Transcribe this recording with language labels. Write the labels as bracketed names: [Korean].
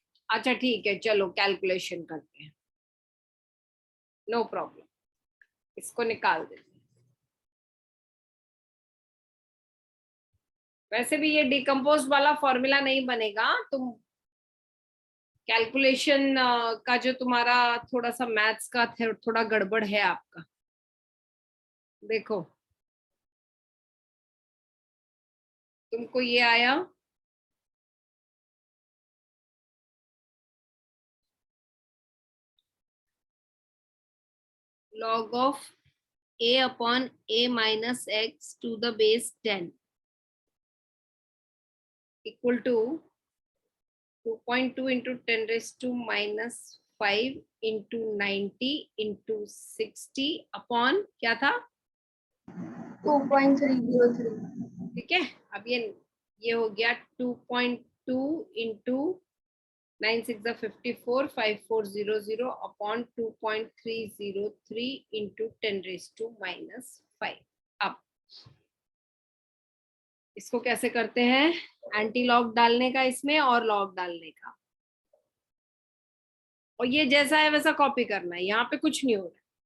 [Hindi] अच्छा ठीक है, चलो कैलकुलेशन करते हैं, नो प्रॉब्लम. इसको निकाल देते हैं. वैसे भी ये डिकम्पोज वाला फॉर्मूला नहीं बनेगा. तुम कैलकुलेशन का जो तुम्हारा थोड़ा सा मैथ्स का थोड़ा गड़बड़ है आपका. [English] देखो तुमको ये आया, log of a upon a minus x to the base 10 equal to 2.2 into 10 raised to minus 5 into 90 into 60 upon क्या था 2.303. [Hindi] ठीक है. [English] अब ये हो गया 2.2 into 9 6 54 5400 upon 2.303 into 10 raised to minus 5. [Hindi] अब इसको कैसे करते हैं, एंटी लॉग डालने का इसमें और लॉग डालने का, और ये जैसा है वैसा कॉपी करना है. यहाँ पे कुछ नहीं हो रहा.